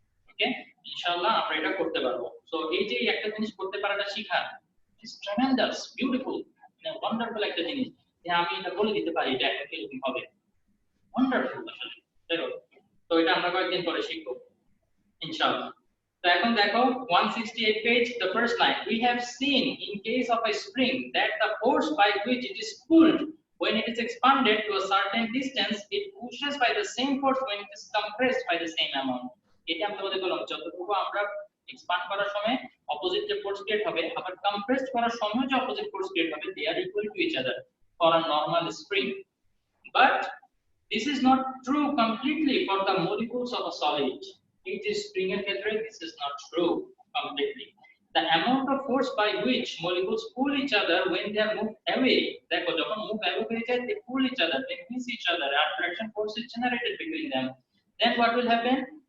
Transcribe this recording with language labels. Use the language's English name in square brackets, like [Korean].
[Bangla] ওকে, ইনশাআল্লাহ আমরা এটা করতে পারবো। সো এই যে একটা জিনিস করতে পারাটা শেখা ইজ ট্রেমেন্ডাস, বিউটিফুল, ওয়ান্ডারফুল একটা জিনিস যে আমি এটা বলে দিতে পারি এটা একটা কিরকম হবে, ওয়ান্ডারফুল আসলে। তো এটা আমরা কয়েকদিন পরে শিখবো ইনশাআল্লাহ। তো এখন দেখো [English] 168 page, the first line, we have seen in case of a spring that the force by which it is pulled when it is expanded to a certain distance, it pushes by the same force when it is compressed by the same amount. [Bangla] এটা আমি তোমাদের বললাম যতটুকু আমরা expand করার সময় opposite যে force create হবে, আবার কম্প্রেস করার সময় যে অপোজিট ফোর্স ক্রিয়েট হবে, [English] they are equal to each other for a normal spring. But this is not true completely for the molecules of a solid. It is spring [Bangla] এর ক্ষেত্রে [English] this is not true completely. The amount of force by which molecules pull each other when they are moved away, [Bangla] দেখো যখন move [English] away [Bangla] হয়ে যায় [English] they pull each other, they miss each other, attraction force is generated between them. Then what will happen?